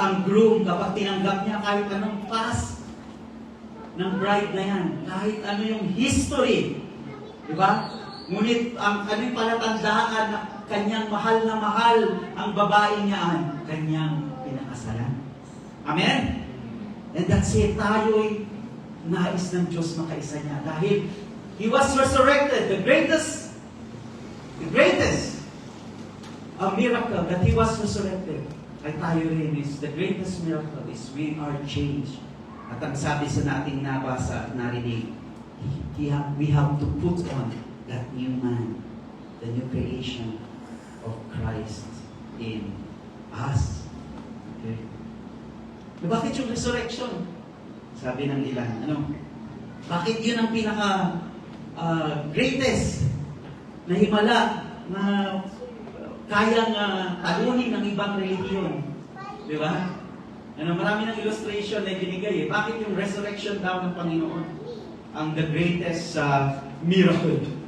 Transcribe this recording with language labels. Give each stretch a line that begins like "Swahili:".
Filipino: Ang groom, kapag tinanggap niya kahit anong past ng bride na yan, kahit ano yung history, di ba? Ngunit ang yung palatandaan na kanyang mahal na mahal ang babae niya, kanyang pinakasalan. Amen?
English: And that's it.
Filipino: Tayo'y nais ng Diyos makaisa niya.
English: Dahil He was resurrected. The greatest miracle that He was resurrected
Filipino: ay tayo rin
English: is, the greatest miracle is we are changed.
Filipino: At ang sabi sa nating nabasa, narinig,
English: we have to put on that new man, the new creation of Christ in us.
Filipino: Okay? Bakit yung resurrection? Sabi ng ilan, bakit yun ang pinaka greatest na himala na kayang talunin ng ibang relihiyon? Di ba? Marami ng illustration na binigay. Bakit yung resurrection daw ng Panginoon ang
English: the greatest miracle?